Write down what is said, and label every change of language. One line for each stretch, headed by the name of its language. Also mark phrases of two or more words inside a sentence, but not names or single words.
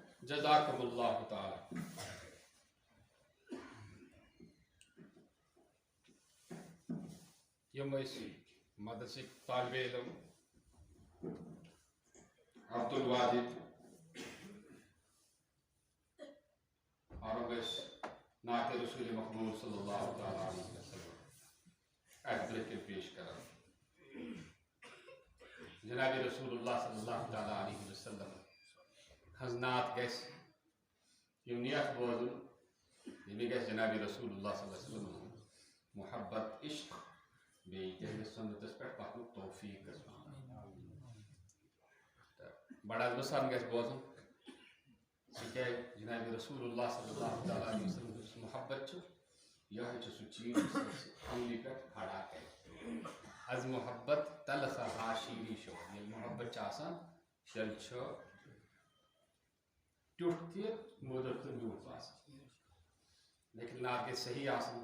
Arabic: جزاکم اللہ تعالی.
Kashmiri: یم مدرسک طالب علم عبد الواجد اور نعت رسول مقبول
Arabic: صلی اللہ تعالی علیہ وسلم
Kashmiri: ایت برکل پیش کران. جناب رسول اللہ
Arabic: صلی اللہ تعالی علیہ وسلم
Kashmiri: ہز نعت گس یم نیت بوزن یہ گس جناب رسول اللہ
Arabic: صلی اللہ علیہ وسلم
Kashmiri: محبت عشق بیٚیہِ تِہنٛدِس سنتس پٮ۪ٹھ پکنُک توفیق گژھِ بڑا وسان گژھِ بوزُن تِکیٛازِ جناب رسول اللہ
Arabic: صلی اللہ تعالیٰ علیہ وسلم
Kashmiri: یُس محبت چھُ یِہوٚے چھُ سُہ چیٖز یُس اَسہِ عملی پٮ۪ٹھ کھڑا کرِ.
Persian: از محبت تلخ شیٖری شو
Kashmiri: ییٚلہِ محبت چھُ آسان تیٚلہِ چھُ ٹیوٚٹھ تہِ موٚدُر تہٕ میوٗٹھ آسان. لیکن نعت گژھِ صحیح آسٕنۍ.